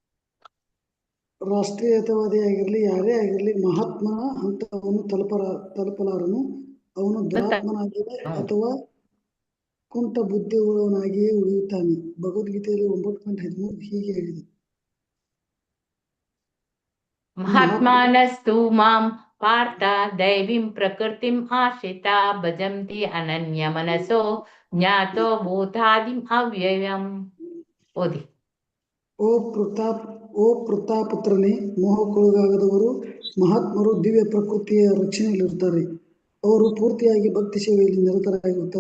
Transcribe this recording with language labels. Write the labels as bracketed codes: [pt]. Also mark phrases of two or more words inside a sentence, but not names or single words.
[kn] ರಾಷ್ಟ್ರೀಯತಾವಾದಿಯಾಗಿರಲಿ, ಯಾರೇ ಆಗಿರಲಿ, ಮಹಾತ್ಮನ ಹಂತವನ್ನು ತಲುಪಲಾರನು. ಅವನು ದುರಾತ್ಮನಾಗಿಯೇ ಅಥವಾ ಕುಂಟ ಬುದ್ಧಿಯುಳ್ಳವನಾಗಿಯೇ ಉಳಿಯುತ್ತಾನೆ. ಭಗವದ್ಗೀತೆಯಲ್ಲಿ 9.13 ಹೀಗೆ ಹೇಳಿದೆ. [sa] ಮಹಾತ್ಮಾನಸ್ತು ಮಾಂ ಪಾರ್ಥ ದೈವೀಂ ಪ್ರಕೃತಿಂ ಆಶ್ರಿತಾ ಭಜಂತಿ ಅನನ್ಯ ಮನಸೋ ಜ್ಞಾತೋ ಭೂತಾದಿಂ ಅವ್ಯಯಂ. [kn] ಓದಿ. ಓ ಪ್ರತಾಪುತ್ರನೇ, ಮೋಹಕ್ಕೊಳಗಾಗದವರು ಮಹಾತ್ಮರು ದಿವ್ಯ ಪ್ರಕೃತಿಯ ರಕ್ಷಣೆಯಲ್ಲಿರುತ್ತಾರೆ. ಅವರು ಪೂರ್ತಿಯಾಗಿ ಭಕ್ತಿ ಸೇವೆಯಲ್ಲಿ ನಿರತರಾಗಿರುತ್ತಾರೆ.